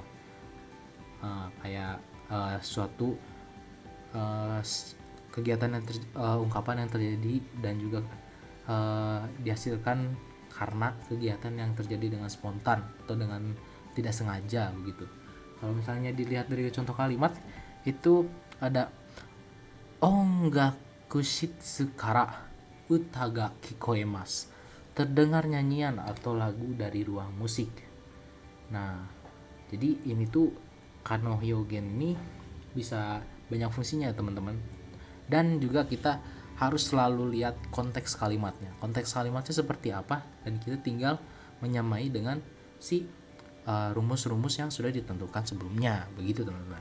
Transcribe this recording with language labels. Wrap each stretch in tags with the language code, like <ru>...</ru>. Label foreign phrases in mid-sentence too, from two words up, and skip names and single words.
<id>Kayak suatu kegiatan yang ungkapan yang terjadi dan juga dihasilkan karena kegiatan yang terjadi dengan spontan atau dengan tidak sengaja begitu. Kalau misalnya dilihat dari contoh kalimat itu ada</id> <ja>音楽室から歌が聞こえます,</ja> <id>terdengar nyanyian atau lagu dari ruang musik. Nah, jadi ini tuh</id> <ja>可能表現</ja> <id>ini bisa banyak fungsinya teman-teman, dan juga kita harus selalu lihat konteks kalimatnya seperti apa, dan kita tinggal menyamai dengan si rumus-rumus yang sudah ditentukan sebelumnya begitu teman-teman.</id>